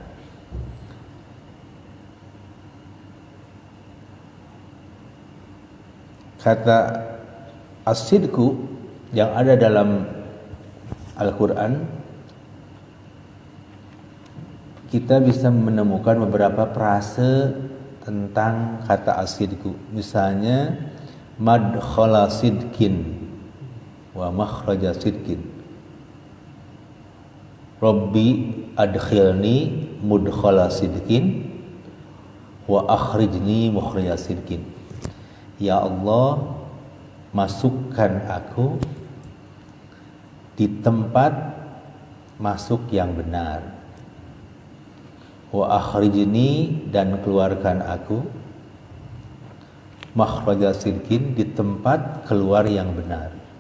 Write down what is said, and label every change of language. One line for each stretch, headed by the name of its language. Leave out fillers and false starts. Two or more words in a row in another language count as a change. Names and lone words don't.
Indonesian: Kata as-sidqu yang ada dalam Al-Quran, kita bisa menemukan beberapa frase tentang kata as-sidqu.
Arabic: Misalnya مدخل صدق ومخرج صدق رب أدخلني مدخل صدق وأخرجني مخرج صدق.
Indonesian: Ya Allah, masukkan aku di tempat masuk yang benar,
Arabic: وأخرجني,
Indonesian: dan keluarkan aku
Arabic: مخرج صدق,
Indonesian: di tempat keluar yang benar.